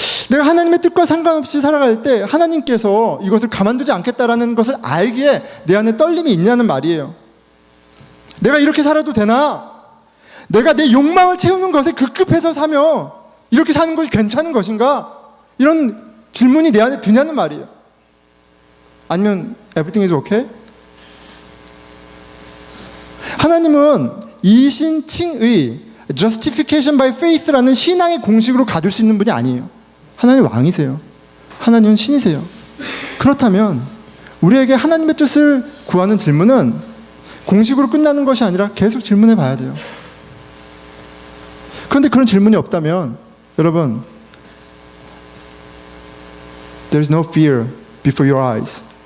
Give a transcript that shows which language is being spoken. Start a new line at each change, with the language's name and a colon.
Korean: 내가 하나님의 뜻과 상관없이 살아갈 때 하나님께서 이것을 가만두지 않겠다라는 것을 알기에 내 안에 떨림이 있냐는 말이에요. 내가 이렇게 살아도 되나? 내가 내 욕망을 채우는 것에 급급해서 사며 이렇게 사는 것이 괜찮은 것인가? 이런 질문이 내 안에 드냐는 말이에요. 아니면
English: everything is okay?
Korean: 하나님은 이신칭의
English: justification by faith
Korean: 라는 신앙의 공식으로 가둘 수 있는 분이 아니에요. 하나님 왕이세요. 하나님은 신이세요. 그렇다면 우리에게 하나님의 뜻을 구하는 질문은 공식으로 끝나는 것이 아니라 계속 질문해 봐야 돼요. 그런데 그런 질문이 없다면 여러분,
English: There is no fear before your eyes.